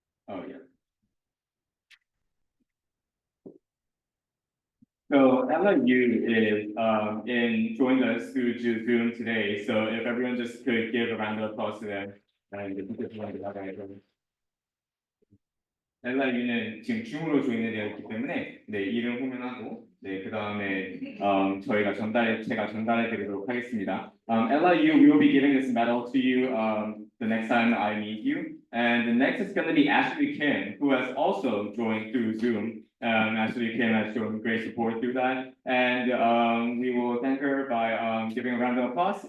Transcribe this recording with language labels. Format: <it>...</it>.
<en>Oh, yeah. So Ella Yu is joined us through Zoom today. So if everyone just could give a round of applause to them.</en> <ko>엘라 유는 지금 줌으로 조인이 되어 있기 때문에 네 이름 호명하고 네 그다음에 제가 전달해 드리도록 하겠습니다.</ko> <en>Ella Yu, we will be giving this medal to you the next time I meet you. And the next is going to be Ashley Kim, who has also joined through Zoom. Ashley Kim has shown great support through that, and we will thank her by giving a round of applause.</en>